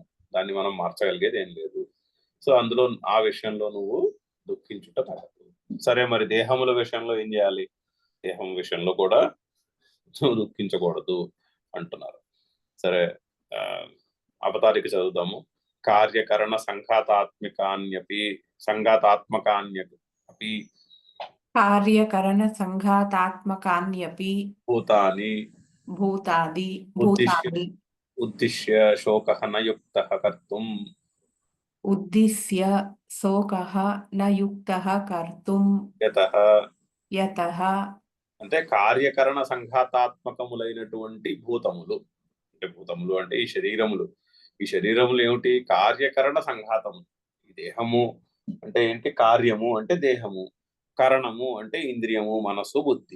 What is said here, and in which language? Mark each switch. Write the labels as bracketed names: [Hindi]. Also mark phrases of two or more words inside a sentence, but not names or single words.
[Telugu] దాన్ని మనం మార్చగలిగేది ఏం లేదు. సో అందులో ఆ విషయంలో నువ్వు దుఃఖించుట తగదు. సరే, మరి దేహముల విషయంలో ఏం చేయాలి? దేహం విషయంలో కూడా నువ్వు దుఃఖించకూడదు అంటున్నారు. సరే, అవతారిక చదువుదాము. [Sanskrit] కార్యకరణ సంఘాతాత్మకాన్యపి कार्यकरण संघातात्मकान्यपि భూతాని भूतादि ఉద్దిశ్య శోకః న యుక్తః కర్తుం उद्दिश्य शोकः न युक्तः कर्तुं యతః. [Telugu] అంటే కార్యకరణ సంఘాతాత్మకములైనటువంటి భూతములు అంటే ఈ శరీరములు ఏమిటి? కార్యకరణ సంఘాతము. ఈ దేహము అంటే ఏంటి? కార్యము అంటే దేహము, కరణము అంటే ఇంద్రియము, మనస్సు, బుద్ధి.